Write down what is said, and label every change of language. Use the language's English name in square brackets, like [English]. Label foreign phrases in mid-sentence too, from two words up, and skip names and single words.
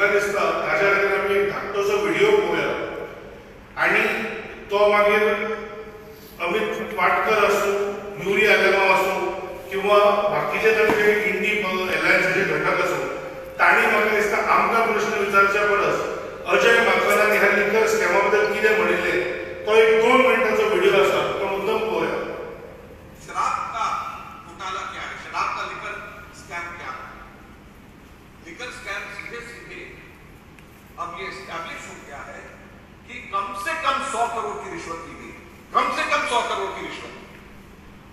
[Konkani] दिसता ताच्या खातीर आमी एक धाकटोसो व्हिडिओ पळोवया आनी तो मागीर अमित पाटकर आसूं, युरी आलेमाव आसूं किंवा बाकीचे तांचे इंडी एलायन्साचे घटक आसूं तांणी म्हाका दिसता आमकां प्रश्न विचारच्या परस अजय माकनान ह्या [English] liquor scam [Konkani] बद्दल कितें म्हणिल्लें तो एक 2 मिनटाचो व्हिडिओ आसा तो मुद्दम पळोवया. [Hindi] शराब का घोटाला क्या है, शराब का [English] liquor scam [Hindi] क्या है. [English] liquor scam [Hindi] सीधे सीधे अब ये एस्टैब्लिश हो गया है कि कम से कम 100 करोड़ की रिश्वत दी गई, कम से कम 100 करोड़ की रिश्वत.